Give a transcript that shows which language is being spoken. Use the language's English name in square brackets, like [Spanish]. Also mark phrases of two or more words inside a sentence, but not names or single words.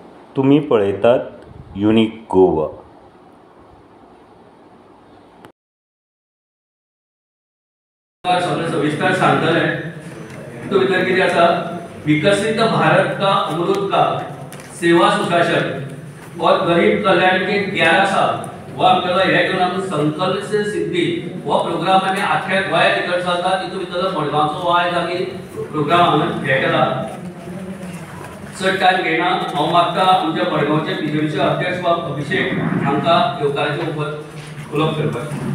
[Konkani] तुम्ही पळयतात युनिक गोवा. सगळे सविस्तर सांगतले. तो भितर कितें आसा, [Hindi] विकसित भारत का अमृत का सेवा सुशासन और गरीब कल्याण के 11 साल [Konkani] वो आमकां हे घेवन आमी संकल्प से सिद्धी हो प्रोग्राम आमी आख्या गोंया भितर चलता. तितून भितर मडगांवचो आयज आमी प्रोग्राम हांगा हे केला. चड टायम घेयना, हांव मागता आमच्या मडगांवचे बीजेपीचे अध्यक्ष अभिषेक हांकां येवकाराचे उलोवप करपाक.